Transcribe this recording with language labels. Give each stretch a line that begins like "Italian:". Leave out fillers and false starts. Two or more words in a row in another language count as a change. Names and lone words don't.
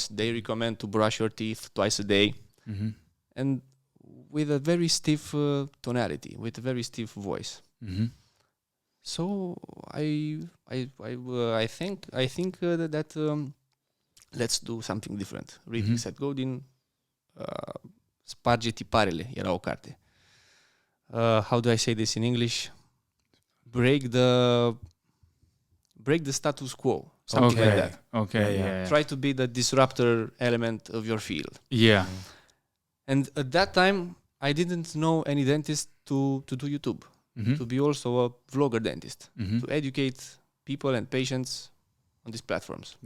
English: They recommend to brush your teeth twice a day, and with a very stiff tonality, with a very stiff voice. So I think that let's do something different.
Romanian: Reading Seth Godin, Sparge tiparele era o carte.
English: How do I say this in English? Break the status quo, something like that. Try to be the disruptor element of your field. And at that time, I didn't know any dentist to do YouTube, to be also a vlogger dentist, to educate people and patients on these platforms.